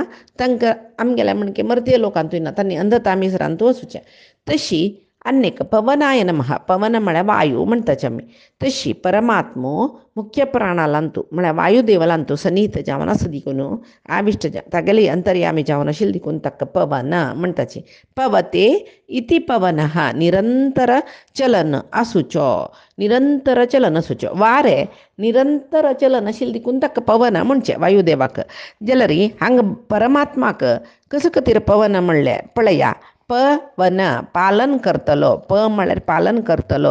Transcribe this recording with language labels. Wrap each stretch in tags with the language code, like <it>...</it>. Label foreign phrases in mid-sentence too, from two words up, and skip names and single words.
<kok>तांकां आमगेल्या म्हणके मर्त्य लोकांतूय ना. तांणी अंध तामिसरांत वचचें. तशी अन्यक</kok> <sa>पवनाय नमः.</sa> <kok>पवन म्हळ्यार वायू म्हणटाचे आमी. तशी परमात्मो मुख्य प्राणालांतू म्हळ्यार वायुदेवलांतू सनीत जावन आसा देखून आविश्ट तागेली अंतर्यामी जावन आशिल्ली देखून ताका पवन म्हणटाचे.</kok> <sa>पवते इति पवनः</sa> <kok>निरंतर चलन आसूचो. निरंतर चलन आसूचो. वारे निरंतर चलन आशिल्ले देखून ताका पवन म्हणचें वायुदेवाक. जाल्यार हांगा परमात्माक कशे खातीर पवन म्हणलें पळया. पवन पालन करतलो. प म्हळ्यार पालन करतलो.</kok>